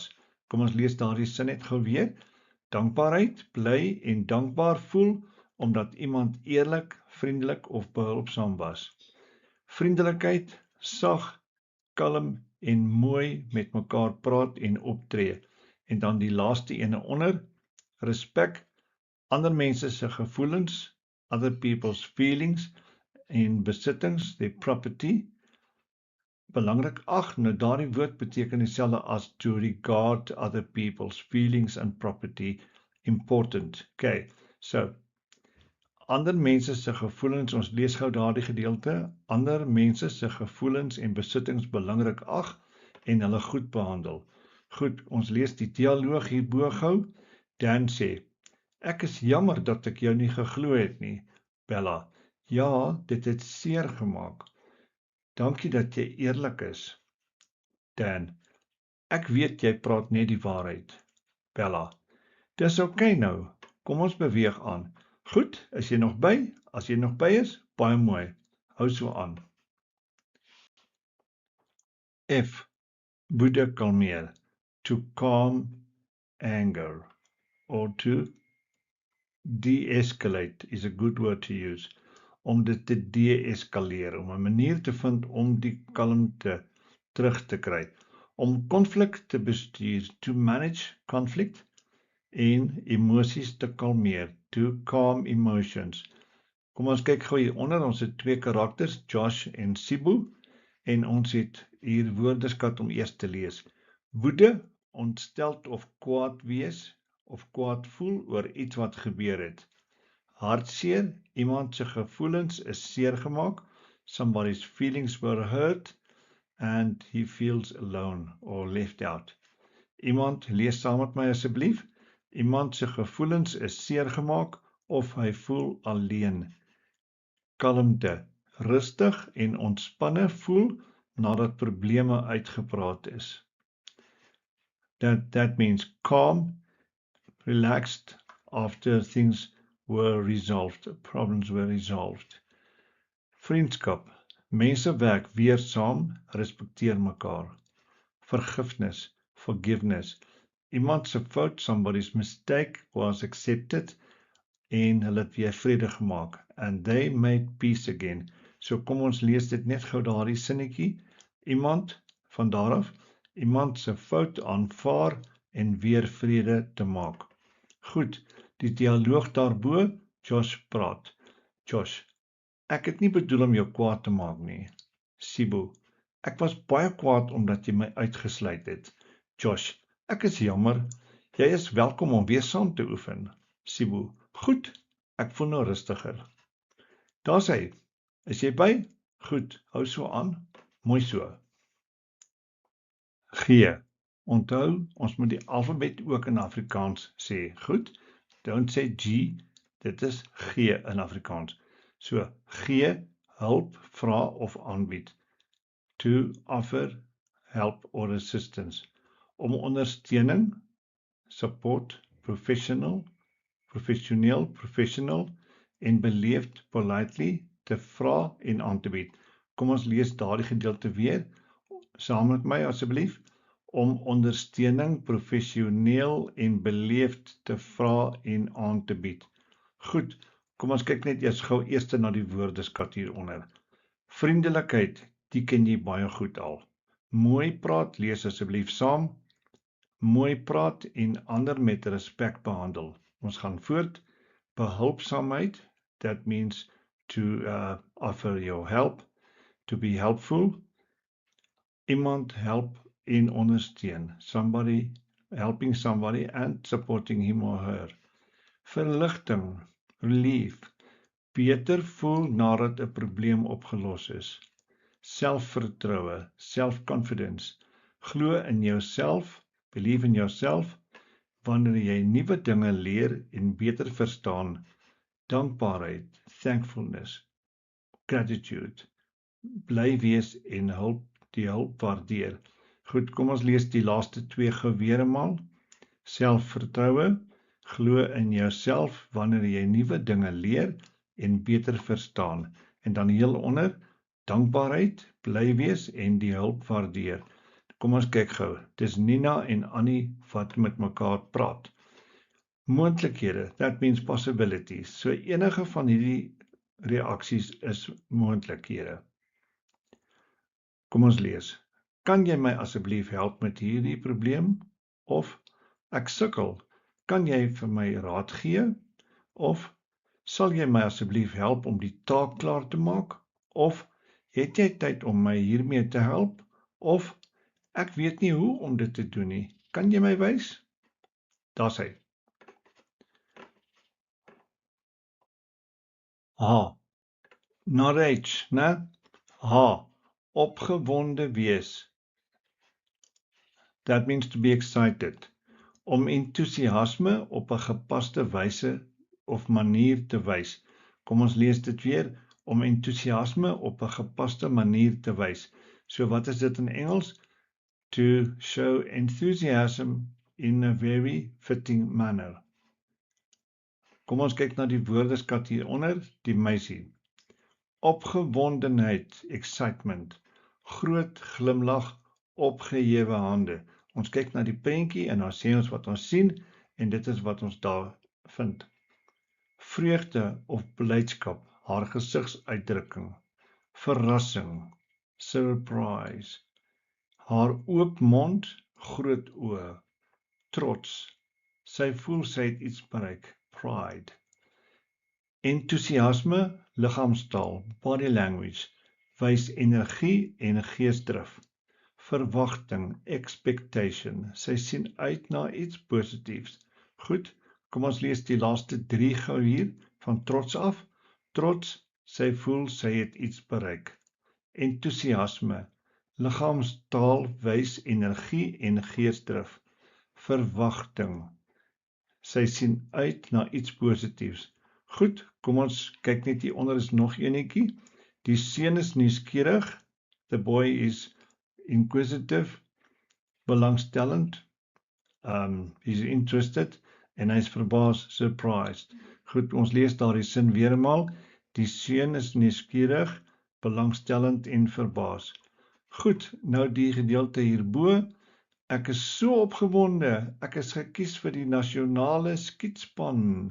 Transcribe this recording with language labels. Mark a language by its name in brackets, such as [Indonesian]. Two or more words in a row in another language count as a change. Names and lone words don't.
[Afrikaans] Kom ons lees daardie sin net gou weer. Dankbaarheid, bly en dankbaar voel omdat iemand eerlik, vriendelik of behulpsaam was. Vriendelikheid, sag, kalm en mooi met mekaar praat en optree. En dan die laaste ene onder, respek, ander mense se gevoelens, [English] other people's feelings [Afrikaans] en besittings, [English] their property. [Afrikaans] Belangrik, nou daardie woord beteken dieselfde as [English] to regard other people's feelings and property important. Okay, so, [Afrikaans] ander mense se gevoelens, ons lees gou daardie gedeelte, ander mense se gevoelens en besittings belangrik ag en hulle goed behandel. Goed, ons lees die dialoog hierbo gou. Dan sê, ek is jammer dat ek jou nie geglo het nie, Bella. Ja, dit het seer gemaak. Dankie dat jy eerlik is. Dan, ek weet jy praat net die waarheid. Bella, dis oké nou, kom ons beweeg aan. Goed, is jy nog by? As jy nog by is, baie mooi. Hou so aan. F. Woede kalmeer. [English] To calm anger. Or to de-escalate is a good word to use. [Afrikaans] Om dit te de-eskaleer, om 'n manier te vind om die kalmte terug te kry. Om konflik te bestuur, [English] to manage conflict, [Afrikaans] en emosies te kalmeer, [English] to calm emotions. [Afrikaans] Kom ons kyk gou hieronder, ons het twee karakters, Josh en Sibu, en ons het hier woordeskat om eers te lees. Woede, ontsteld of kwaad wees, of kwaad voel oor iets wat gebeur het. Hartseer, iemand se gevoelens is seer gemaak, [English] somebody's feelings were hurt, and he feels alone or left out. [Afrikaans] Iemand, lees saam met my asseblief, iemand se gevoelens is seer gemaak, of hy voel alleen. Kalmte, rustig en ontspanne voel, nadat probleme uitgepraat is. [English] That means calm, relaxed after things were resolved, problems were resolved. [Afrikaans] Vriendskap, mense werk weer saam, respekteer mekaar. Vergifnis, forgiveness, iemand se fout, [English] somebody's mistake was accepted [Afrikaans] en hulle het weer vrede gemaak, [English] and they made peace again. [Afrikaans] So kom ons lees dit net gou daardie sinnetjie. Iemand, van daaraf, iemand se fout aanvaar en weer vrede te maak. Goed, die dialoog daarbo, Josh praat. Josh, ek het nie bedoel om jou kwaad te maak nie. Sibu, ek was baie kwaad omdat jy my uitgesluit het. Josh, ek is jammer, jy is welkom om weer saam te oefen. Sibu, goed, ek voel nou rustiger. Daar sê, is jy by? Goed, hou so aan, mooi so. G. Onthou, ons moet die alfabet ook in Afrikaans sê. Goed, [English] don't say G, [Afrikaans] dit is G in Afrikaans. So, G, hulp, vra of aanbied. [English] To offer help or assistance. [Afrikaans] Om ondersteuning, support, professioneel, en beleefd politely te vra en aan te bied. Kom ons lees daardie gedeelte weer, saam met my asseblief, om ondersteuning professioneel en beleefd te vra en aan te bied. Goed, kom ons kyk net eers gou eers na die woordeskat hieronder. Vriendelikheid, die ken jy baie goed al. Mooi praat, lees asseblief saam. Mooi praat en ander met respek behandel. Ons gaan voort. Behulpsaamheid, [English] that means to offer your help, to be helpful. [Afrikaans] Iemand help en ondersteun. [English] Somebody, helping somebody and supporting him or her. [Afrikaans] Verligting, relief. Beter voel nadat 'n probleem opgelos is. Selfvertroue, self-confidence. Glo in jouself, [English] believe in yourself. [Afrikaans] Wanneer jy nuwe dinge leer en beter verstaan, dankbaarheid, [English] thankfulness, gratitude, [Afrikaans] bly wees en die hulp waardeer. Goed, kom ons lees die laaste twee gou weer eenmaal. Selfvertroue, glo in jouself wanneer jy nuwe dinge leer en beter verstaan. En dan heel onder, dankbaarheid, bly wees en die hulp waardeer. Kom ons kyk gou. Dis Nina en Annie wat met mekaar praat. Moontlikhede, [English] that means possibilities. [Afrikaans] So enige van hierdie reaksies is moontlikhede. Kom ons lees. Kan jy my asseblief help met hierdie probleem? Of ek sukkel. Kan jy vir my raad gee? Of sal jy my asseblief help om die taak klaar te maak? Of het jy tyd om my hiermee te help? Of ek weet nie hoe om dit te doen nie. Kan jy my wys? Daar's hy. Narrate, né? Opgewonde wees. [English] That means to be excited. [Afrikaans] Om entoesiasme op 'n gepaste wyse of manier te wys. Kom ons lees dit weer. Om entoesiasme op 'n gepaste manier te wys. So wat is dit in Engels? [English] To show enthusiasm in a very fitting manner. [Afrikaans] Kom ons kyk na die woordeskat hieronder, die meisie. Opgewondenheid, excitement. Groot glimlag, opgehewe hande. Ons kyk na die prentjie en dan sê ons wat ons sien en dit is wat ons daar vind. Vreugde of blydskap, haar gesigsuitdrukking. Verrassing, surprise. Haar oop mond, groot oë. Trots. Sy voel sy het iets bereik, pride. Entoesiasme, liggaamstaal, [English] body language, [Afrikaans] wys energie en geesdrif. Verwagting, expectation, sy sien uit na iets positiefs. Goed, kom ons lees die laaste 3 gou hier, van trots af. Trots, sy voel sy het iets bereik. Entoesiasme, liggaamstaal wys energie en geesdrif. Verwagting, sy sien uit na iets positiefs. Goed, kom ons kyk net hier onder is nog enetjie. Die seun is nuuskierig. [English] The boy is inquisitive, belangstellend. He's interested [Afrikaans] en hy's verbaas, [English] surprised. [Afrikaans] Goed, ons lees daardie sin weer eenmaal. Die seun is nuuskierig, belangstellend en verbaas. Goed, nou die gedeelte hierbo. Ek is so opgewonde. Ek is gekies vir die nasionale skietspan.